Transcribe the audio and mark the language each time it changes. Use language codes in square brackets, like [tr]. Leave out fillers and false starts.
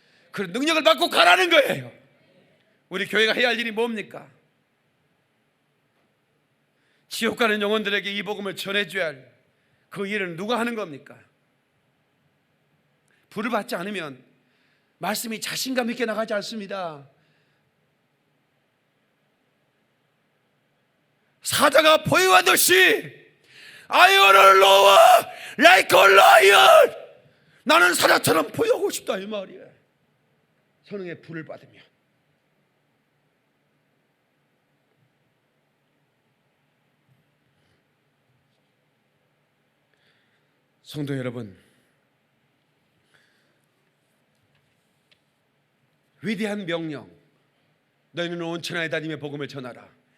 [ko] 그 능력을 받고 가라는 거예요. 우리 교회가 해야 할 일이 뭡니까? 지옥 가는 영혼들에게 이 복음을 전해줘야 할 그 일을 누가 하는 겁니까? 불을 받지 않으면 말씀이 자신감 있게 나가지 않습니다. 사자가 포효하듯이 [en] I wanna roar like a lion. [ko] 나는 사자처럼 포효하고 싶다 이 말이에요. 성령의 불을 받으며. 성도 여러분, 위대한 명령, 너희는 온 천하에 다니며 복음을 전하라.